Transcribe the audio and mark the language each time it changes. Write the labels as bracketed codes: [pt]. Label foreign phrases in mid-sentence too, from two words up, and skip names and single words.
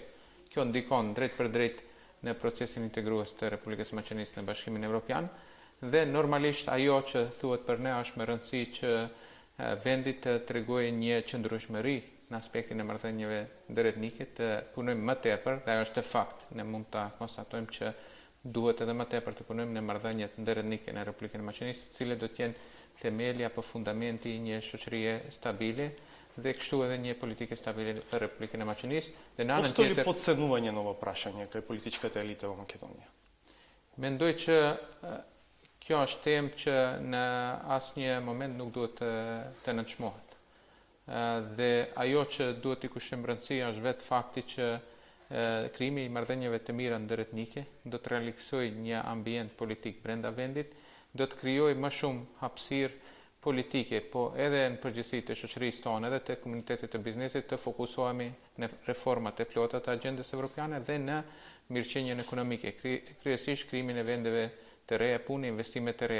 [sq] Kjo ndikon drejt për drejt në procesin integrues të Republikës së Maqedonisë në Bashkimin Evropian dhe normalisht ajo që thuhet për ne është me rëndësi që vendi të tregojë një qëndrueshmëri në aspektin e marrëdhënieve ndërretnike, të punojmë më tepër, dhe ajo është fakt, ne mund ta konstatojmë që duhet edhe më tepër të punojmë në marrëdhëniet ndërretnike në Republikën e Maqedonisë, të cilat do të jenë themeli apo fundamenti i një shoqërie stabile dhe kështu edhe një politike stabile për Republikën e Maqedonisë. Dhe në anën [mk] tjetër, по потценување ново прашање кај политичките елити во Македонија? [sq] Mendoj që kjo është temë që në asnjë moment nuk duhet të nënçmohet. Dhe ajo që duhet t'i kushtojmë rëndësi është vetë fakti që krijimi i marrëdhënieve të mira ndërretnike do të realizojë një ambient politik brenda vendit, do të krijojë më shumë hapësirë politike, po edhe në përgjithësi të shoqërisë tonë, edhe të komunitetit të biznesit, të fokusohemi në reformat e plota të agjendës evropiane dhe në mirëqenien ekonomike, kryesisht krijimin e vendeve të reja, punë, investime të reja.